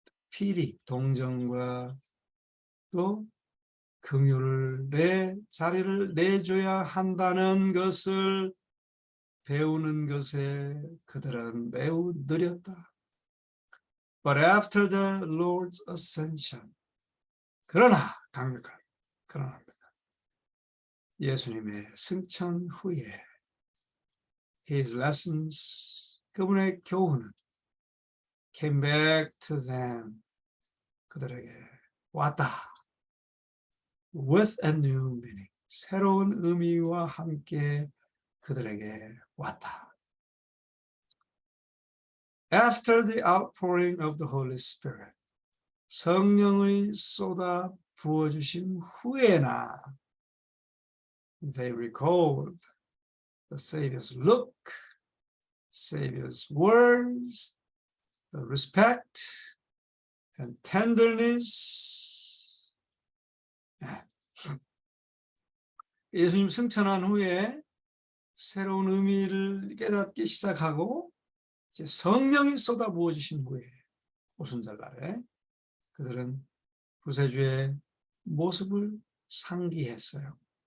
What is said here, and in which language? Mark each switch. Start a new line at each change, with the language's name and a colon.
Korean: pity, 동정과 또 긍휼의 자리를 내줘야 한다는 것을 배우는 것에 그들은 매우 느렸다.
English: But after the Lord's ascension,
Korean: 그러나 강력한 그러나입니다. 예수님의 승천 후에
English: his lessons,
Korean: 그분의 교훈은
English: came back to them,
Korean: 그들에게 왔다.
English: With a new meaning,
Korean: 새로운 의미와 함께 그들에게 왔다.
English: After the outpouring of the Holy Spirit,
Korean: 성령의 쏟아 부어주신 후에나
English: they recalled the Savior's look, Savior's words, the respect and tenderness.
Korean: 예수님 승천한 후에 새로운 의미를 깨닫기 시작하고 이제 성령이 쏟아 부어주신 후에 오순절날에 그들은 구세주의 모습을 상기했어요.